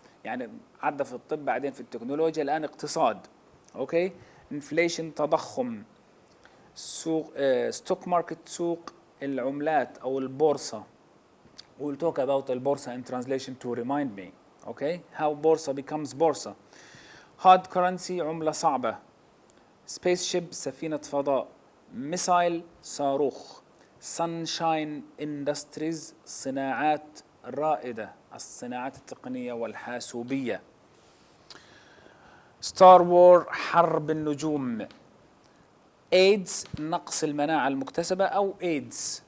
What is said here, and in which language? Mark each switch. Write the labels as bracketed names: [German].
[Arabic] يعني عدى في الطب بعدين في التكنولوجيا الآن اقتصاد. [English] Okay, inflation تضخم. [Arabic] سوق [English] stock market [Arabic] سوق العملات أو البورصة. [English] We'll talk about البورصة in translation to remind me. Okay, how بورصة becomes بورصة. hard currency عملة صعبة. spaceship سفينة فضاء. missile صاروخ. [Arabic] sunshine industries صناعات رائدة، الصناعات التقنية والحاسوبية. ستار وور حرب النجوم. ايدز نقص المناعة المكتسبة أو ايدز.